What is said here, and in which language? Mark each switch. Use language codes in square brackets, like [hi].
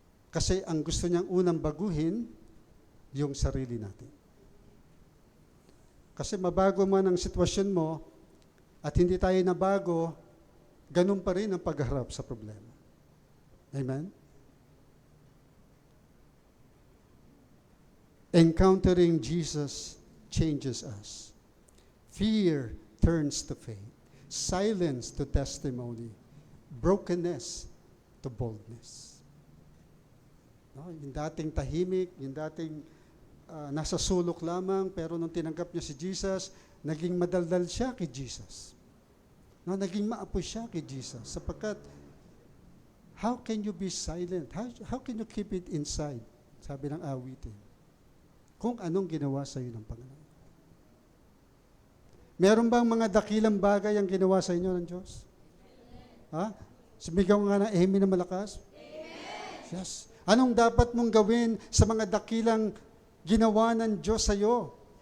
[tl] Kasi ang gusto niyang unang baguhin, yung sarili natin. Kasi mabago man ang sitwasyon mo at hindi tayo nabago, ganun pa rin ang pagharap sa problema. Amen? [en] Encountering Jesus changes us. Fear turns to faith. Silence to testimony. Brokenness to boldness. [tl] No, yung dating tahimik, yung dating nasa sulok lamang, pero nung tinanggap niya si Jesus, naging madaldal siya kay Jesus. No, naging maapoy siya kay Jesus. Sapagkat, [en] how can you be silent? How can you keep it inside? [tl] Sabi ng awitin. Kung anong ginawa sa iyo ng Panginoon. Meron bang mga dakilang bagay ang ginawa sa inyo ng Diyos? Ha? Sumigaw nga ng amen na malakas? Amen. Yes. Anong dapat mong gawin sa mga dakilang ginawa ng Diyos sa iyo?